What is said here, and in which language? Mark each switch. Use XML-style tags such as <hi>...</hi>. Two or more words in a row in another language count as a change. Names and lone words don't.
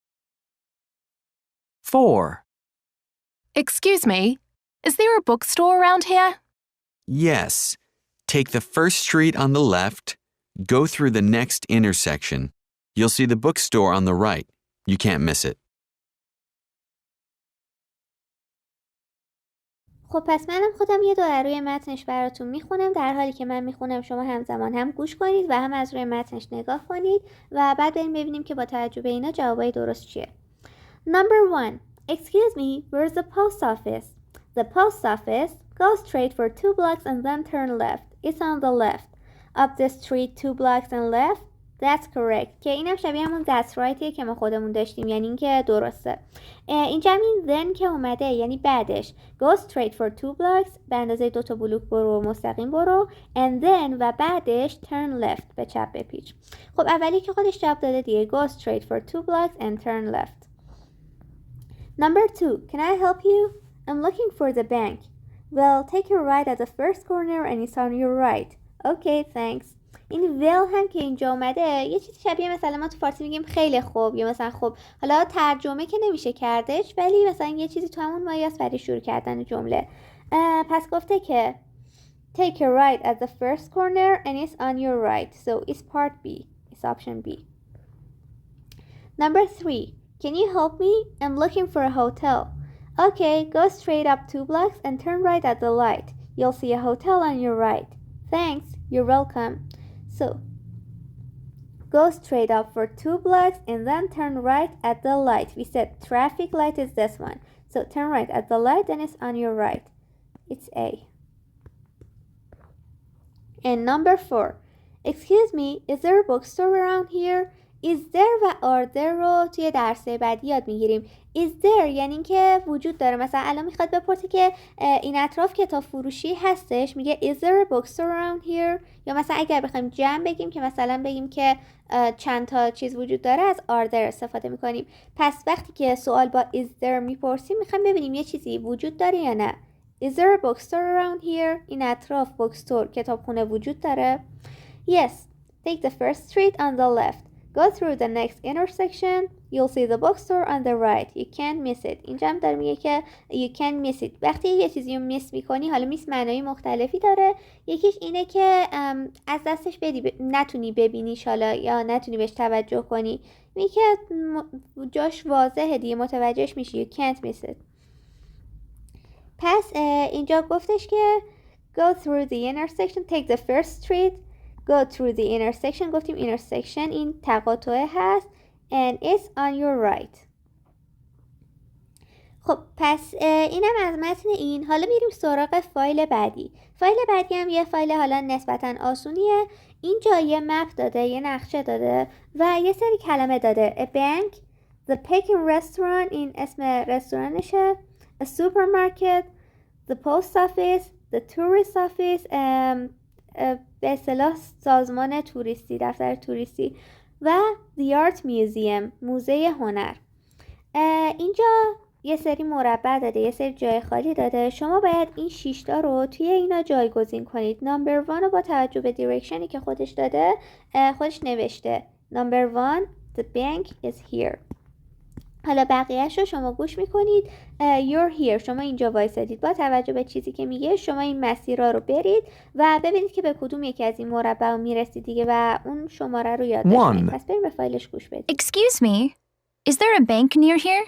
<en>4. Excuse me, is there a bookstore around here? Yes. Take the first street on the left, go through the next intersection. You'll see the bookstore on the right. You can't miss it.</en> <fa>خب پس منم خودم یه دور روی متنش براتون میخونم. در حالی که من میخونم شما همزمان هم گوش کنید و هم از روی متنش نگاه کنید و بعد بریم ببینیم که با توجه به اینا جوابای درست چیه.</fa> <en>Number 1. Excuse me, where's the post office? The post office. Go straight for 2 blocks and then turn left. It's on the left. Up the street 2 blocks and left. That's correct.</en> <fa>که اینم شبیه همون</fa> <en>that's right</en> <fa>یه که ما خودمون داشتیم، یعنی این که درسته. اینجا این then که اومده یعنی بعدش.</fa> <en>Go straight for 2 blocks</en> <fa>به اندازه 2 تا بلوک برو مستقیم برو</fa> <en>and then</en> <fa>و بعدش</fa> <en>turn left</en> <fa>به چپ بپیچ. خب اولی که خودش جواب داده دیگه.</fa> <en>Go straight for 2 blocks and turn left. Number 2. Can I help you? I'm looking for the bank. Well, take a right at the first corner and it's on your right. Okay, thanks.</en> <fa>این well هم که اینجا اومده یه چیزی شبیه مثلا ما تو فارسی میگیم خیلی خوب یا مثلا خوب. حالا ترجمه که نمیشه کردش ولی مثلا یه چیزی تو همون مایه‌است برای شروع کردن جمله. پس گفته که</fa> <en>take a right at the first corner and it's on your right. So it's part B. It's option B. Number 3. Can you help me? I'm looking for a hotel. Okay, go straight up 2 blocks and turn right at the light. You'll see a hotel on your right. Thanks, you're welcome. So, Go straight up for 2 blocks and then turn right at the light. We said traffic light is this one. So turn right at the light and it's on your right. It's A. And number 4. Excuse me, is there a bookstore around here? Is there</en> <fa>و</fa> <en>are there</en> <fa>رو توی درسه بعدی یاد میگیریم.</fa> <en>Is there</en> <fa>یعنی اینکه وجود داره. مثلا الان میخواد بپرسه که این اطراف کتاب فروشی هستش، میگه</fa> <en>is there a bookstore around here.</en> <fa>یا مثلا اگر بخوایم جمع بگیم که مثلا بگیم که چند تا چیز وجود داره، از</fa> <en>are there</en> <fa>استفاده میکنیم. پس وقتی که سوال با</fa> <en>is there</en> <fa>میپرسیم میخوایم ببینیم یه چیزی وجود داره یا نه.</fa> <en>Is there a bookstore around here?</en> <fa>این اطراف bookstore کتابخونه وجود داره.</fa> <en>Yes. Take the first street on the left. Go through the next intersection. You'll see the bookstore on the right. You can't miss it.</en> <fa>اینجا هم داره میگه که</fa> <en>you can't miss it.</en> <fa>وقتی یه چیزی رو میس میکنی، حالا میس معنای مختلفی داره. یکیش اینه که از دستش بدی، نتونی ببینیش حالا یا نتونی بهش توجه کنی. میگه که جاش واضحه دیگه، متوجهش میشی.</fa> <en>You can't miss it.</en> <fa>پس اینجا گفتش که</fa> <en>go through the intersection. Take the first street. Go through the intersection.</en> <fa>گفتیم intersection این تقاطع هست.</fa> <en>And it's on your right.</en> <fa>خب پس اینم از متن این. حالا میریم سراغ فایل بعدی. فایل بعدی هم یه فایل حالا نسبتاً آسونیه. اینجا یه مپ داده، یه نقشه داده و یه سری کلمه داده.</fa> <en>A bank, the Peking restaurant</en> <fa>این اسم رستورانشه.</fa> <en>A supermarket, the post office, the tourist office,</en> <fa>به اصطلاح سازمان توریستی، دفتر توریستی و</fa> <en>the art museum</en> <fa>موزه هنر. اینجا یه سری مربع داده، یه سری جای خالی داده. شما باید این 6 تا رو توی اینا جایگزین کنید. نمبر 1 رو با توجه به دیرکشنی که خودش داده، خودش نوشته نمبر 1</fa> <en>the bank is here.</en> <fa>حالا بقیه‌اش رو شما گوش میکنید.</fa> <en>you're here</en> <fa>شما اینجا وایسادید. با توجه به چیزی که میگه شما این مسیرها رو برید و ببینید که به کدوم یکی از این مربع میرسید دیگه و اون شماره رو یاد بگیرید. پس بریم به فایلش گوش بدید.</fa> <en>Excuse me, is there a bank near here?</en>